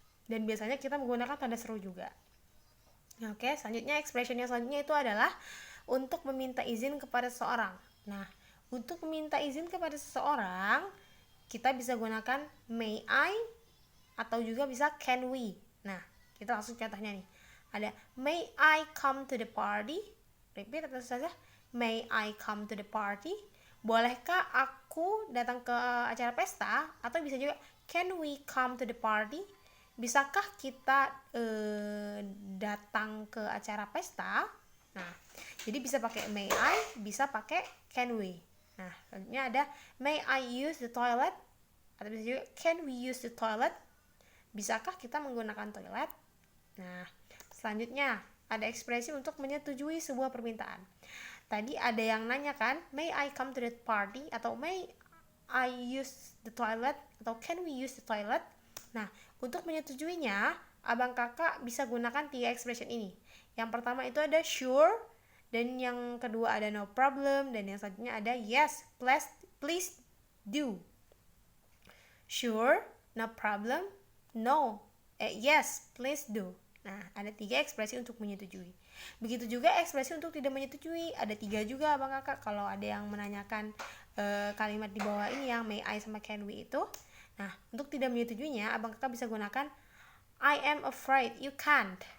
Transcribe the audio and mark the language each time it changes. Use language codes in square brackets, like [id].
[id] Dan biasanya kita menggunakan tanda seru juga. Oke, selanjutnya expression yang selanjutnya itu adalah untuk meminta izin kepada seseorang. Nah, untuk meminta izin kepada seseorang kita bisa gunakan [en] may I [id] atau juga bisa [en] can we. [id] Nah, kita langsung contohnya nih. Ada [en] may I come to the party? Repeat [id] atau saja [en] may I come to the party? [id] Bolehkah aku datang ke acara pesta? Atau bisa juga [en] can we come to the party? [id] Bisakah kita datang ke acara pesta? Nah, jadi bisa pakai [en] may I, [id] bisa pakai [en] can we. [id] Nah, selanjutnya ada [en] may I use the toilet? [id] Atau bisa juga [en] can we use the toilet? [id] Bisakah kita menggunakan toilet? Nah, selanjutnya ada ekspresi untuk menyetujui sebuah permintaan. Tadi ada yang nanya kan, [en] may I come to the party? [id] Atau [en] may I use the toilet? [id] Atau [en] can we use the toilet? [id] Nah, untuk menyetujuinya, abang kakak bisa gunakan 3 expression ini. Yang pertama itu ada sure, dan yang kedua ada [en] no problem, [id] dan yang selanjutnya ada [en] yes, please do. Sure, no problem, yes, please do. [id] Nah, ada 3 ekspresi untuk menyetujui. Begitu juga ekspresi untuk tidak menyetujui, ada 3 juga abang kakak. Kalau ada yang menanyakan kalimat di bawah ini yang [en] may I [id] sama [en] can we [id] itu. Nah, untuk tidak menyetujuinya, abang kakak bisa gunakan [en] I am afraid you can't.